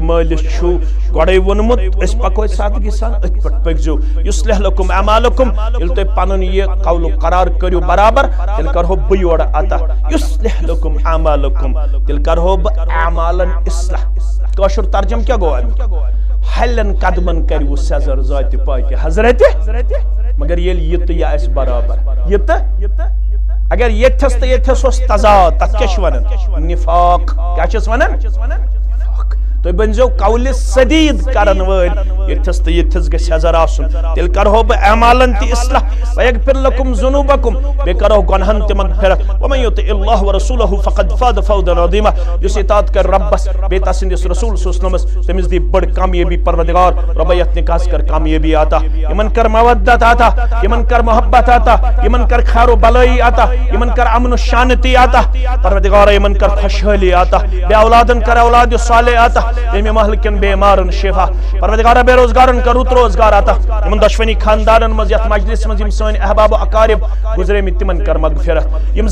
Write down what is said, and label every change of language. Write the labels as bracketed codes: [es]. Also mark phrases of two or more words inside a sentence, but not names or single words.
[ks] مٲلِس چھُ گۄڈے ووٚنمُت أسۍ پکو سادگی سان أتھۍ پٮ۪ٹھ پٔکزیو [ar] یُصلح لکم اعمالکم [ks] ییٚلہِ تُہۍ پنُن یہِ قول قرار کٔرِو برابر تیٚلہِ کرہو بہٕ یورٕ عطا [ar] یُصلح لکم اعمالکم [ks] تیٚلہِ کرہو بہٕ اعمالن اصلاح کٲشُر ترجم کیٛاہ گوٚو امیُک ہلٮ۪ن قدمن کٔرِو سیزر ذاتہِ پاکہِ حضرتہِ مگر ییٚلہِ یہِ تہٕ یہِ آسہِ برابر یہِ تہٕ اگر یتھس تہٕ یتھس اوس تضاد تتھ کیٛاہ چھِ ونان نفاق کیٛاہ چھِس ونان تُہۍ بٔنزیو قولہِ سدیٖد کرن وٲلۍ یتھس تہٕ یتھس گژھِ حضر آسُن تیٚلہِ کرہو بہٕ اعمالن تہِ اصلاح [ar] ویغفر لکم ذنوٗبکم [ks] بیٚیہِ کرہو گۄنہن تہِ مغفرت [ar] ومن یُطع اللہ ورسولہ فقد فاز فوزا عظیما [ks] یُس اطاعت کرِ رۄبس بیٚیہِ تسٕنٛدِس رسوٗل سوٗزنَمس تٔمِس دی بٔڑ کامیٲبی پروردگار رۄبا یتھ نکاحس کر کامیٲبی عطا یِمن کر مودت عطا یِمن کر محبت عطا یِمن کر خیر و بلٲیی عطا یِمن کر امن و شانتی عطا پروردگارا یِمن کر خوشحٲلی عطا بے اولادن کر اولاد صالح عطا ییٚمہِ محلہٕ کٮ۪ن بیمارن شفا پروردگارا بے روزگارن کر رُت روزگار عطا یِمن دۄشوٕنی خاندانن منٛز یتھ مجلس منٛز یِم سٲنۍ احباب و اقارب گُزریمٕتۍ تِمن کر مغفرت یِم